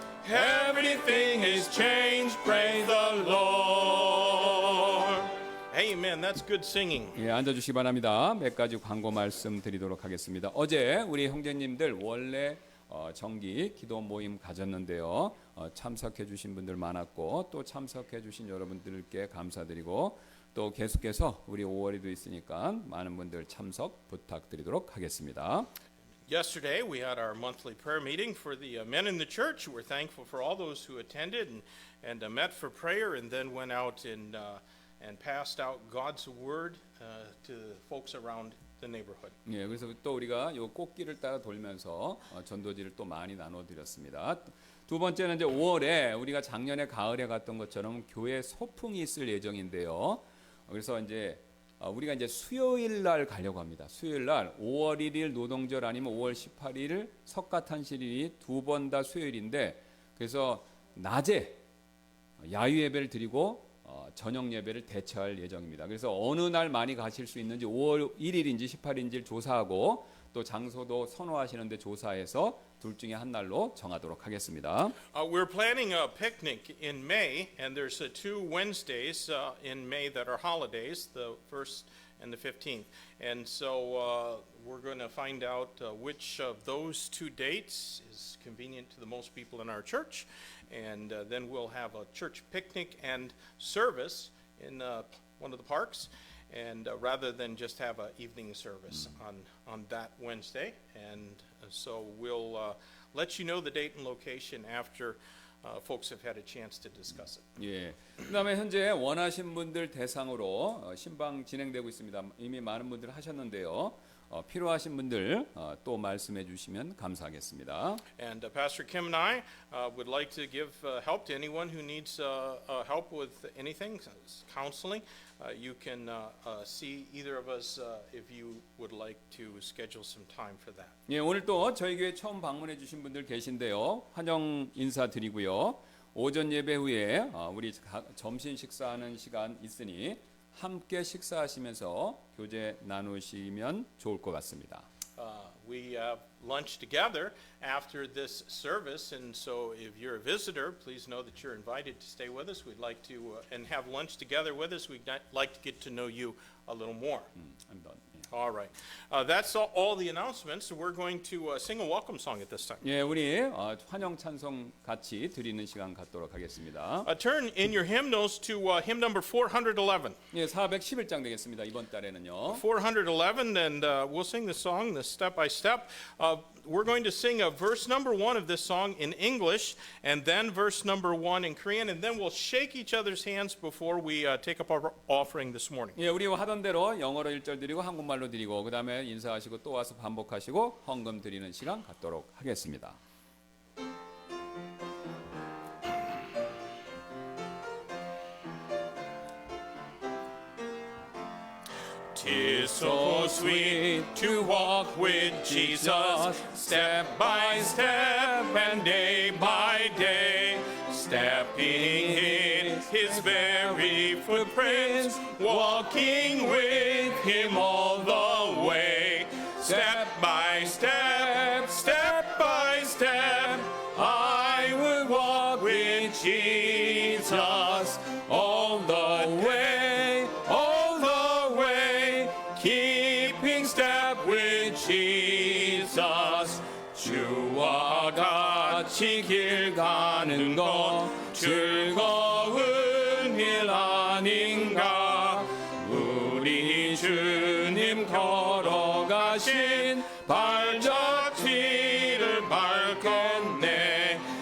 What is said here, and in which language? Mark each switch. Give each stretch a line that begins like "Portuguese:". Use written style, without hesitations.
English: Everything is changed, praise the Lord. Amen. That's good singing.
Korean: 예, 앉아주시기 바랍니다. 몇 가지 광고 말씀 드리도록 하겠습니다. 어제 우리 형제님들 원래 정기 기도 모임 가졌는데요. 참석해 주신 분들 많았고 또 참석해 주신 여러분들께 감사드리고 또 계속해서 우리 5월에도 있으니까 많은 분들 참석 부탁드리도록 하겠습니다.
English: Yesterday, we had our monthly prayer meeting for the men in the church. We're thankful for all those who attended and met for prayer and then went out and passed out God's word to folks around the neighborhood.
Korean: 예, 그래서 또 우리가 요 꽃길을 따라 돌면서 전도지를 또 많이 나눠 드렸습니다. 두 번째는 이제 5월에 우리가 작년에 가을에 갔던 것처럼 교회 소풍이 있을 예정인데요. 그래서 이제 우리가 이제 수요일 날 가려고 합니다. 수요일 날 5월 1일 노동절 아니면 5월 18일 석가탄신일이 두 번 다 수요일인데 그래서 낮에 야유 예배를 드리고 저녁 예배를 대체할 예정입니다. 그래서 어느 날 많이 가실 수 있는지 5월 1일인지 18일인지 조사하고 또 장소도 선호하시는데 조사해서 둘 중에 한 날로 정하도록 하겠습니다.
English: We're planning a picnic in May, and there's two Wednesdays in May that are holidays, the 1st and the 15th. And so we're going to find out which of those two dates is convenient to the most people in our church. And then we'll have a church picnic and service in one of the parks. And rather than just have an evening service on that Wednesday. And so we'll let you know the date and location after folks have had a chance to discuss it.
Korean: 예. 그다음에 현재 원하신 분들 대상으로 신방 진행되고 있습니다. 이미 많은 분들 하셨는데요. 필요하신 분들 또 말씀해 주시면 감사하겠습니다.
English: And Pastor Kim and I would like to give help to anyone who needs help with anything, counseling. You can see either of us if you would like to schedule some time for that.
Korean: 예, 오늘 또 저희 교회 처음 방문해 주신 분들 계신데요. 환영 인사드리고요. 오전 예배 후에 우리 점심 식사하는 시간 있으니 함께 식사하시면서 교제 나누시면 좋을 것 같습니다.
English: We have lunch together after this service, and so if you're a visitor, please know that you're invited to stay with us. We'd like to and have lunch together with us. We'd like to get to know you a little more. I'm done. All right. That's all the announcements. We're going to sing a welcome song at this time.
Korean: 예, 우리 환영 찬송 같이 드리는 시간 갖도록 하겠습니다.
English: Turn in your hymnals to hymn number 411.
Korean: 예, 411장 되겠습니다. 이번 달에는요.
English: 411, and we'll sing the song, the step by step. We're going to sing verse number 1 of this song in English, and then verse number 1 in Korean, and then we'll shake each other's hands before we take up our offering this morning.
Korean: 예, 우리 하던 대로 영어로 1절 드리고 한국말로 드리고 그 다음에 인사하시고 또 와서 반복하시고 헌금 드리는 시간 갖도록 하겠습니다.
English: Tis so sweet to walk with Jesus, step by step and day by day, stepping in his very footprints, walking with him all the way. Step by step, step by step, I will walk with Jesus all the way, all the way, keeping step with Jesus.
Korean: 주와 같이 길 가는 것 즐거운 일 아닌가. 우리 주님 걸어가신 발자취를 밟겠네.